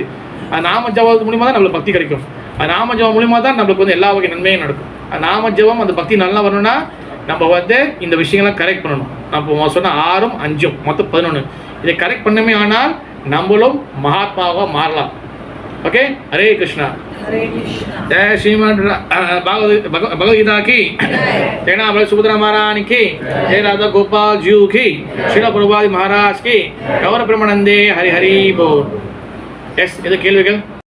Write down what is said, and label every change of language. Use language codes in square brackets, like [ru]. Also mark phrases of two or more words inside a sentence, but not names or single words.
[ta] அது நாம ஜெபம் மூலியமாக தான் நம்மளுக்கு பக்தி கிடைக்கும். அது நாம ஜெபம் மூலியமாக தான் நம்மளுக்கு வந்து எல்லா வகை நன்மையும் நடக்கும். அது நாம ஜெபம் அந்த பக்தி நல்லா வரணும்னா நம்ம வந்து இந்த விஷயங்கள்லாம் கரெக்ட் பண்ணணும். நம்ம சொன்ன 6, 5 மொத்தம் 11. இதை கரெக்ட் பண்ணமே ஆனால் நம்மளும் மகாத்மாவாக மாறலாம். ஓகே, ஹரே கிருஷ்ணா. [hi] हरे कृष्णा जय श्रीमद भगवदगीता की, तेना बल सुभद्रा महारानी की, जय राधा गोपाल जी की, श्रील प्रभुपाद महाराज की, गौर ब्रह्मानंदे हरि हरि बोल. [ta] எஸ், இது கேள்விகள்?